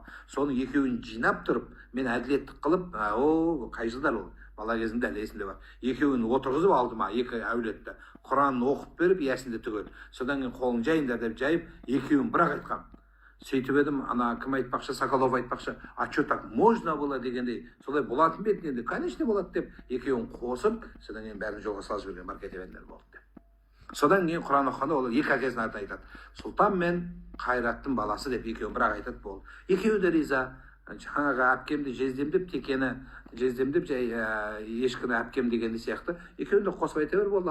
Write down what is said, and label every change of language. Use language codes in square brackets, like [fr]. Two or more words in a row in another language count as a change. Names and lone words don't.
[kk] Соны екеуін жинап тұрып, мен әділеттік қылып, қай жылдар ол? Бала кезімде әлі есімде бар. Екеуін отырғызып алдыма, екі әулетті. Құранын оқып беріп, есінде түгел. Содан кейін қолын жайындар деп жайып, екеуін бірақ айтқам. Сөйтіп едім, ана кім айтпақшы, Соколов айтпақшы, [ru] а что так можно было [kk] дегендей, солай болатын бе еді, конечно болады деп, екеуін қосып, содан кейін бәрін жолға салып жіберген маркетивендер болды деп. Содан кейін Құран оқығанда ол екі әкесін атын айтады. Сұлтан мен Қайраттың баласы деп екеуін бірақ айтады болды. Екеуі де риза. Жаңағы әпкемді жездемдеп, текені жездемдеп, ешкіні әпкем дегенде сияқты, екеуін де қосып айта бер болды.